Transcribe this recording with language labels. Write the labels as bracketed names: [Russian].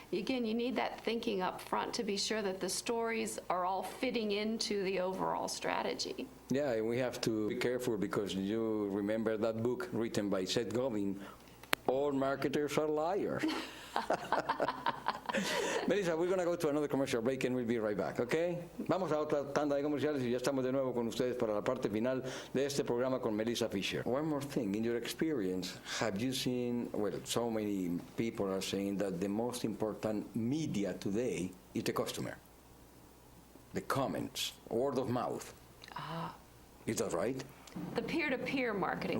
[English] Again, you need that thinking up front to be sure that the stories are all fitting into the overall strategy. Yeah, and we have to be careful, because you remember that book written by Seth Godin, All Marketers Are Liars. Melissa, we're going to go to another commercial break and we'll be right back, okay? [Spanish] Vamos a otra tanda de comerciales y ya estamos de nuevo con ustedes para la parte final de este programa con Melissa Fisher. [English] One more thing, in your experience, have you seen, well, so many people are saying that the most important media today is the customer, the comments, word of mouth. Is that right? The peer-to-peer marketing.